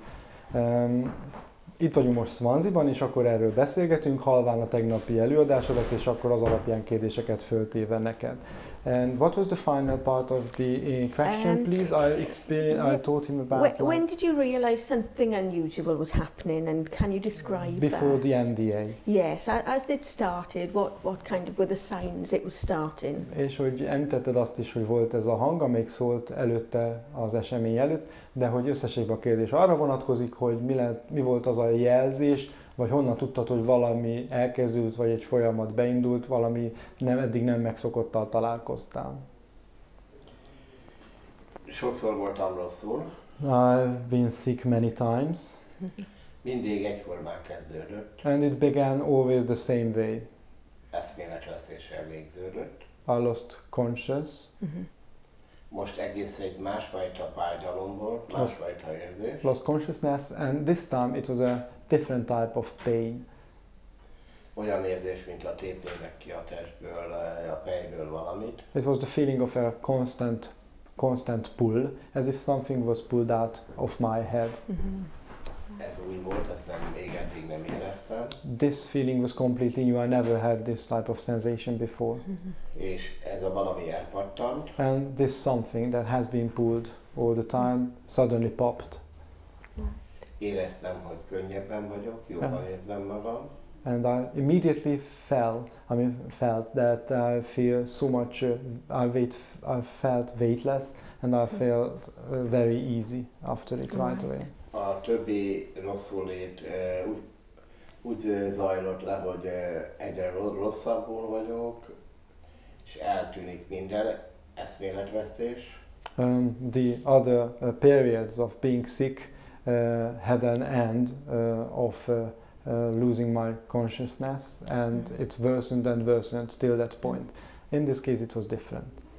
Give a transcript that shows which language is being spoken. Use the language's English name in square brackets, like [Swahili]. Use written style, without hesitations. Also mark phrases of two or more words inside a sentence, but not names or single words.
[Hungarian] Itt vagyunk most Swansea-ban, és akkor erről beszélgetünk, halván a tegnapi előadásodat, és akkor az alapján kérdéseket föltéve neked. [English] And what was the final part of the question, please? I told him about... When did you realise something unusual was happening, and can you describe before that? The NDA. Yes, as it started, what kind of were the signs it was starting? [Hungarian] És hogy említetted azt is, hogy volt ez a hang, amelyik szólt előtte az esemény előtt, de hogy összességben a kérdés arra vonatkozik, hogy mi volt az a jelzés, vagy honnan tudtad, hogy valami elkezdődött, vagy egy folyamat beindult, valami eddig nem megszokottal találkoztál? Sokszor voltam rosszul. [English] I've been sick many times. [Hungarian] Mindig egyformán kezdődött. [English] And it began always the same way. [Hungarian] Eszméletvesztéssel végződött. [English] I lost conscious. [Hungarian] Most egész egy másfajta fájdalom volt, másfajta érzés. [English] Lost consciousness, and this time it was a different type of pain. [Hungarian] Olyan érzés, mint a tépnének ki a testből, a fejből valamit. [English] It was the feeling of a constant pull, as if something was pulled out of my head. [Hungarian] Ez új volt, ezt még eddig nem éreztem. [English] This feeling was completely new. I never had this type of sensation before. [Hungarian] És ez a valami elpattant. [English] And this something that has been pulled all the time suddenly popped. [Hungarian] Éreztem, hogy könnyebben vagyok, jobban érzem magam. [English] and I immediately felt that I feel so much, I felt weightless, and I felt very easy after it right away. [Hungarian] A többi rosszulét úgy zajlott le, hogy egyre rosszabbul vagyok, és eltűnik minden eszméletvesztés. [English] The other periods of being sick had an end of losing my consciousness, and it worsened and worsened till that point. In this case it was different.